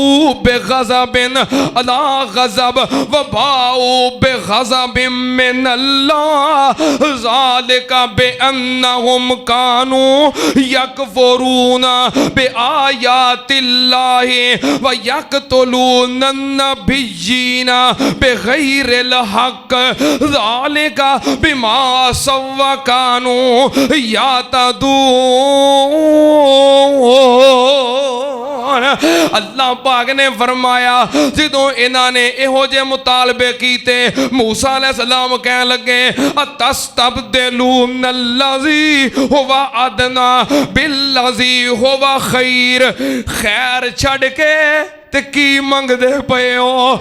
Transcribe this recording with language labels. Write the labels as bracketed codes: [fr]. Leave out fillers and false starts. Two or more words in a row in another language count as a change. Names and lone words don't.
[ar] بغضب على غضب وباءوا بغضب من الله ذلك بأنهم كانوا يكفرون بآيات الله ويقتلون النبيين بغير الحق ذلك بما عصوا كانوا [pa] اللہ پاک نے فرمایا جدوں انہاں نے ایہو جے مطالبے کیتے، موسیٰ علیہ السلام کہہ لگے [ar] أتستبدلون الذي هو أدنى بالذي هو خير, [pa] خیر چھڈ کے تے کی منگدے پئے ہو?